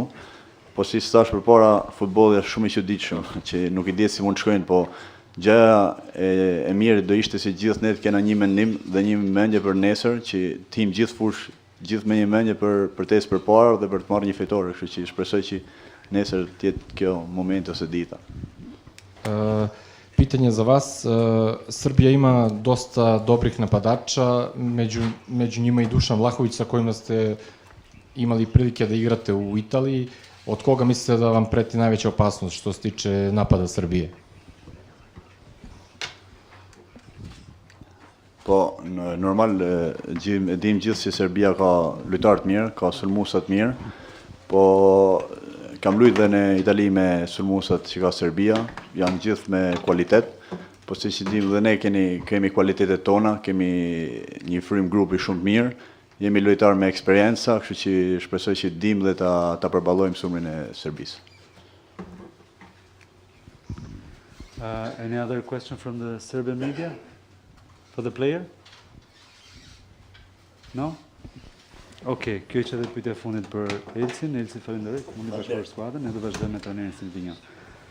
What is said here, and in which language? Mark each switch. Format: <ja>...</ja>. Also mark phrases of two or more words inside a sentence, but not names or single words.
<sq>Po si thash përpara, futbolli është shumë i çuditshëm, që nuk i dihet si mund të shkojnë, po gjëja e mirë do ishte se gjithë ne të kena një mendim dhe një mendje për nesër, që tim gjithë fushë, gjithë me një mendje për tesë përpara dhe për të marrë një fitore, kështu që shpresoj që nesër të jetë kjo moment ose dita.</sq> <sr>Pitanje za vas, Srbija ima dosta dobrih napadača, među njima i Dušan Vlahović sa kojima ste imali prilike da igrate u Italiji. Od koga mislite da vam preti najveća opasnost što se tiče napada Srbije?</sr> <sq>Po, normal, dim gjithë që Serbia ka lojtarë të mirë, ka sulmuesa të mirë, po kam luajtur dhe në Itali me sulmuesat që ka Serbia, janë gjithë me kualitet, po si që dim dhe ne kemi kualitetet tona, kemi një frym grupi shumë mirë, jemi lojtarë me eksperjenca, kështu që shpresoj që dim dhe ta përballojmë sulmin e Serbisë.</sq> <en>Any other question from the Serbian media? For the player? No?</en> <sq>Okej, kjo ishte edhe pyetja e fundit për Elsin. Elsi, falenderoj. Mundi bashkëpunë skuadrën, ne do vazhdojmë me trajnerin Silvinjo.</sq>